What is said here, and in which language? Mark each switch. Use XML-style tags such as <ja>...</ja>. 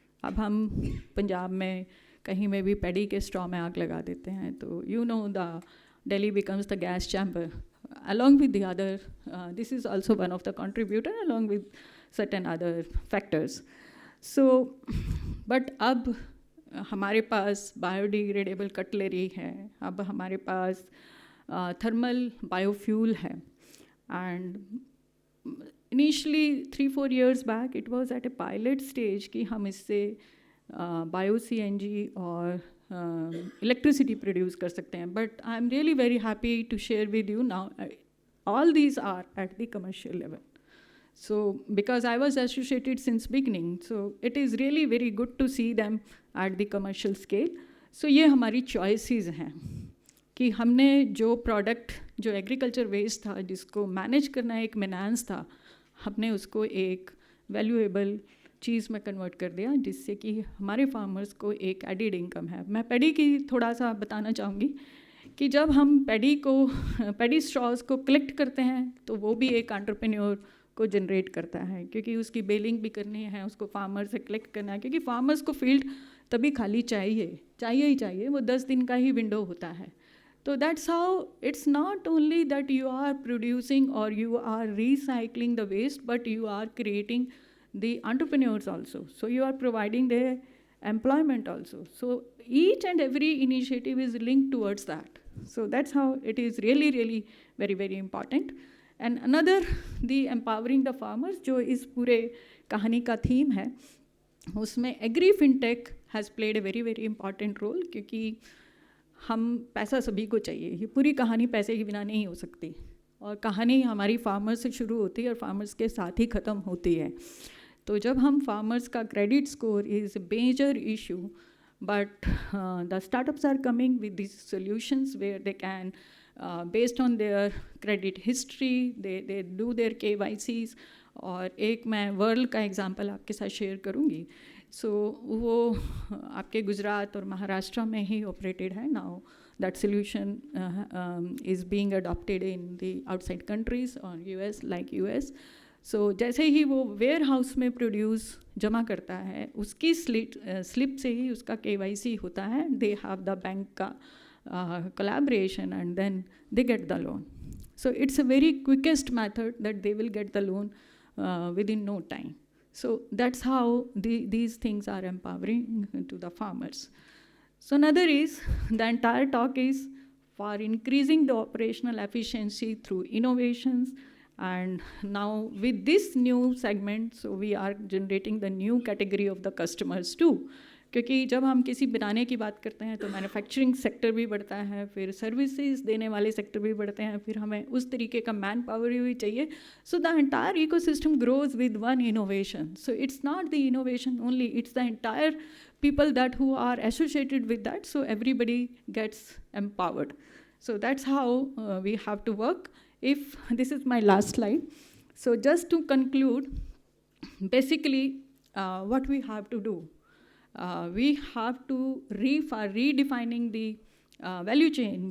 <hi>अब हम पंजाब में कहीं में भी पैडी के स्ट्रॉ में आग लगा देते हैं, तो</hi> <en>you know the Delhi becomes the gas chamber along with the other. This is also one of the contributor along with certain other factors.</en> <hi>So, but अब हमारे पास बायोडिग्रेडेबल कटलरी है, अब हमारे पास थर्मल बायोफ्यूल है.</hi> <en>and initially 3-4 years back it was at a pilot stage</en> <hi>कि हम इससे bio CNG और इलेक्ट्रिसिटी प्रोड्यूस कर सकते हैं.</hi> <en>But I am really very happy to share with you now all these are at the commercial level. So because I was associated since beginning, so it is really very good to see them at the commercial scale.</en> <hi>So ये हमारी choices हैं कि हमने जो product, जो agriculture waste था, जिसको manage करना एक menace था, हमने उसको एक valuable चीज़ में कन्वर्ट कर दिया, जिससे कि हमारे फार्मर्स को एक एडिड इनकम है। मैं पैडी की थोड़ा सा बताना चाहूँगी कि जब हम पैडी स्ट्रॉज को कलेक्ट करते हैं तो वो भी एक एंटरप्रेन्योर को जनरेट करता है, क्योंकि उसकी बेलिंग भी करनी है, उसको फार्मर से कलेक्ट करना है, क्योंकि फार्मर्स को फील्ड तभी खाली चाहिए, वो 10 दिन का ही विंडो होता है।</hi> <en>तो that's how it's not only that you are producing और you are recycling the waste, but you are creating the entrepreneurs also. So you are providing their employment also. So each and every initiative is linked towards that. So that's how it is really, really very, very important. And another, the empowering the farmers,</en> <hi>जो इस पूरे कहानी का theme है, उसमें</hi> <en>agri fintech has played a very, very important role,</en> <hi>क्योंकि हम पैसा सभी को चाहिए। ये पूरी कहानी पैसे के बिना नहीं हो सकती, और कहानी हमारी फार्मर्स से शुरू होती है और फार्मर्स के साथ ही ख़त्म होती है। तो जब हम फार्मर्स का</hi> <en>Credit score is a major issue, but the startups are coming with this solutions where they can based on their credit history they do their KYCs।</en> <hi>और एक मैं वर्ल्ड का एग्जांपल आपके साथ शेयर करूँगी। सो वो आपके गुजरात और महाराष्ट्र में ही ऑपरेटेड है now.</hi> <en>That solution is being adopted in the outside countries or US, like US.</en> <hi>So जैसे ही वो वेयर हाउस में प्रोड्यूस जमा करता है, उसकी स्लिप से ही उसका KYC होता है।</hi> <en>They have the bank का collaboration and then they get the loan. So it's a very quickest method that they will get the loan within no time. So that's how these things are empowering to the farmers. So another is, the entire talk is for increasing the operational efficiency through innovations. And now with this new segment, so we are generating the new category of the customers too.</en> <hi>क्योंकि जब हम किसी बनाने की बात करते हैं तो मैन्युफैक्चरिंग सेक्टर भी बढ़ता है, फिर सर्विसेज देने वाले सेक्टर भी बढ़ते हैं, फिर हमें उस तरीके का मैन पावर भी चाहिए.</hi> <en>So the entire ecosystem grows with one innovation. So it's not the innovation only, it's the entire people that who are associated with that, so everybody gets empowered. So that's how we have to work. If this is my last slide. So just to conclude, basically what we have to do, we have to redefining the value chain.</en>